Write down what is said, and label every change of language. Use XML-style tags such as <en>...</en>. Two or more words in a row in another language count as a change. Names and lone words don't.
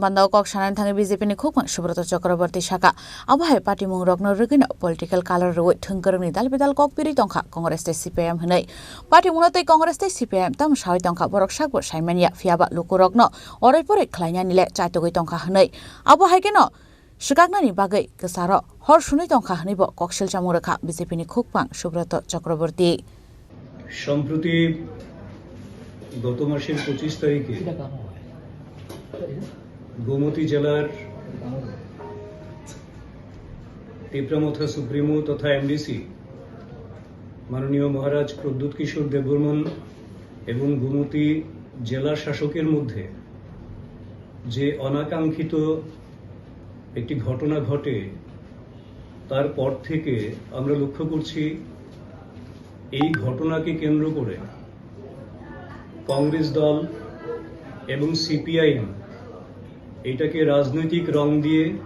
<trp>panda kok sanan thangi BJP ni khokpang Subrata Chakraborty shaka abahai party mung rokno rugina</trp> <en>political color</en> <trp>roi thungkarni dalbedal kok piri tongkha Congress te CPM hnai party mungnate Congress te CPM tam shai tongkha borok sakbo saimania fiaba lukurokno orai pore khlaina nile chaitogoi tongkha hnai abahai keno Shikaknani bagai kesaro hor sunai tongkha hnibo kokshil chamurkha BJP ni khokpang Subrata Chakraborty</trp> <bn>সম্প্রতি গত মাসের 25 তারিখে গোমতী জেলার টিপ্রামথা সুপ্রিমো তথা এমডিসি মাননীয় মহারাজ প্রদ্যুৎ কিশোর দেববর্মন এবং গোমতী জেলা শাসকের মধ্যে যে অনাকাঙ্ক্ষিত একটি ঘটনা ঘটে তারপর থেকে আমরা লক্ষ্য করছি এই ঘটনাকে কেন্দ্র করে কংগ্রেস দল এবং সিপিআইএম এটাকে রাজনৈতিক রং দিয়ে</bn>